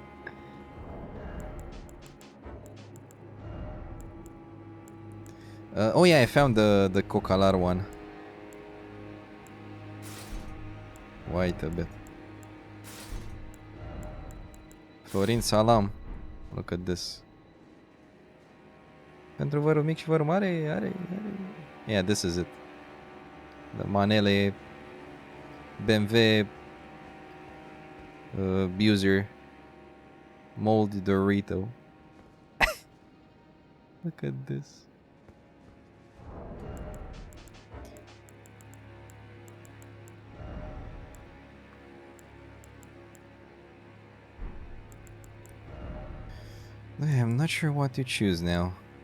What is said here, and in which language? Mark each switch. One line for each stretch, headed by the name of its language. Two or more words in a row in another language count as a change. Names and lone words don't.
English: Oh yeah, I found the Cocalar one. Wait a bit. Florin Salam. Look at this.
Romanian: Pentru vărul mic și vărul mare, are.
English: Yeah, this is it. The Manele BMW Buser Moldy Dorito. Look at this. I'm not sure what to choose now.